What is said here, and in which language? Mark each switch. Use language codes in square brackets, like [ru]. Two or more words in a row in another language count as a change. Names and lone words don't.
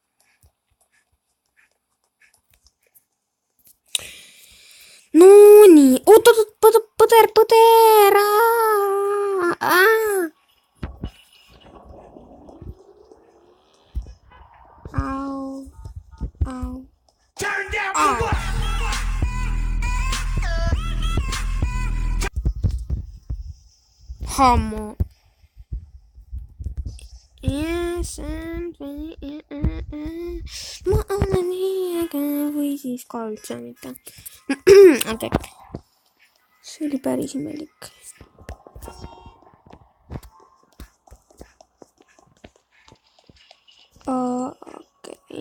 [et] No nii, oot, põder. Au. [en] Turn down for what? [et] Hammo. Yes, ma olen hiiega või siis ka üldse mitte. Okei. See oli päris imelik. Okei.